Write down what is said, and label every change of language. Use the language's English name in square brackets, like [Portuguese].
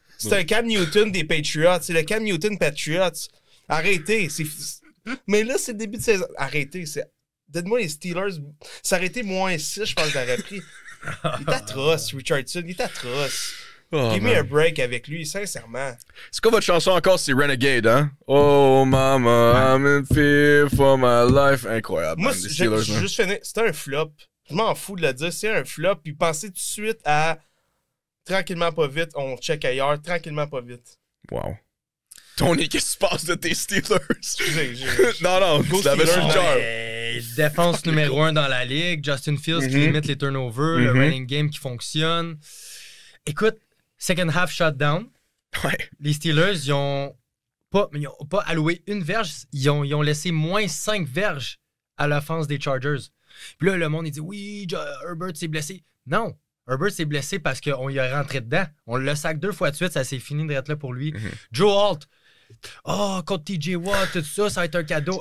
[French] C'est un Cam Newton des Patriots. C'est le Cam Newton Patriots. Arrêtez. Mais là, c'est le début de saison. Arrêtez. Donne-moi les Steelers. Ça aurait été -6, je pense que j'aurais pris. Il est atroce, Richardson. Il est atroce. [English] Give me a break [French] avec lui, sincèrement. C'est quoi votre chanson encore? C'est Renegade, hein? [English] Oh, mama, I'm in fear for my life. [French] Incroyable. Moi, j'ai juste fini. C'était un flop. Je m'en fous de le dire. C'est un flop. Puis pensez tout de suite à tranquillement pas vite, on check ailleurs, tranquillement pas vite. Wow. Tony, qu'est-ce qui se passe de tes Steelers? Non, tu l'avais sur le cœur. Défense numéro 1 dans la ligue, Justin Fields qui limite les turnovers, le running game qui fonctionne. Écoute, [English] second half shutdown. [French] Ouais. Les Steelers, ils ont pas alloué une verge, ils ont laissé -5 verges à l'offense des Chargers. Puis là, le monde, il dit oui, Herbert s'est blessé. Non. Herbert s'est blessé parce qu'on y a rentré dedans. On le sac 2 fois de suite, ça s'est fini d'être là pour lui. Joe Alt, contre TJ Watt, tout ça, ça va être un cadeau.